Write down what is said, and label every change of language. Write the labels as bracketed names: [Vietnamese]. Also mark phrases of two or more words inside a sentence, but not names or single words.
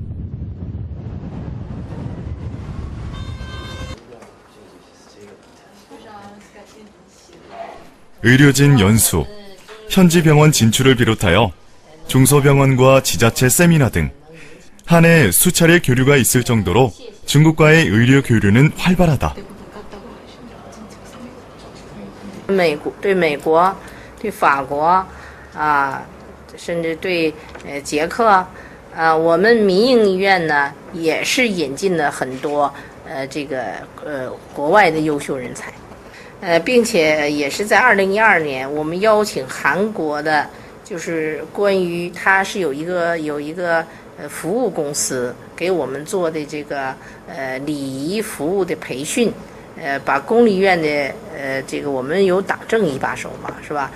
[Korean] 의료진 연수, 현지 병원 진출을 비롯하여 중소병원과 지자체 세미나 등 한 해 수차례 교류가 있을 정도로 중국과의 의료 교류는 활발하다. [Chinese] 对美国、对法国甚至对捷克我们民营医院呢也是引进了很多国外的优秀人才，并且也是在2012年，我们邀请韩国的，就是关于它是有一个服务公司给我们做的这个礼仪服务的培训，把公立医院的我们有党政一把手嘛，是吧？